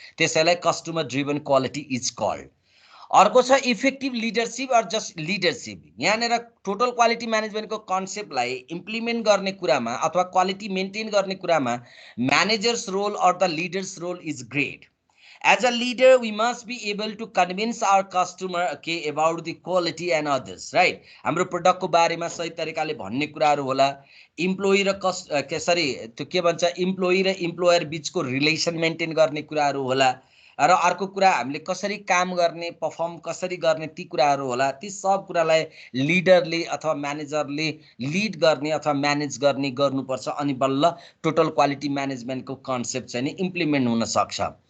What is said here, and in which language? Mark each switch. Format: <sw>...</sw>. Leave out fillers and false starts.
<en>त्यसैलाई customer driven quality is called. अर्को छ effective leadership or just leadership.</en> <ne>यहाँनिर टोटल क्वालिटी म्यानेजमेन्टको कन्सेप्टलाई इम्प्लिमेन्ट गर्ने कुरामा अथवा क्वालिटी मेन्टेन गर्ने कुरामा</ne> <en>Managers role or the leaders role is great. As a leader we must be able to convince our customer about the quality and others, right.</en> <ne>हाम्रो प्रोडक्टको बारेमा सही तरिकाले भन्ने कुराहरू होला। इम्प्लोइ र त्यो के भन्छ, इम्प्लोइ र इम्प्लोयर बिचको रिलेसन मेन्टेन गर्ने कुराहरू होला। र अर्को कुरा हामीले कसरी काम गर्ने, पर्फर्म कसरी गर्ने, ती कुराहरू होला। ती सब कुरालाई लिडरले अथवा म्यानेजरले लिड गर्ने अथवा म्यानेज गर्ने गर्नुपर्छ, अनि बल्ल टोटल क्वालिटी म्यानेजमेन्टको कन्सेप्ट चाहिँ नि इम्प्लिमेन्ट हुन सक्छ।</ne>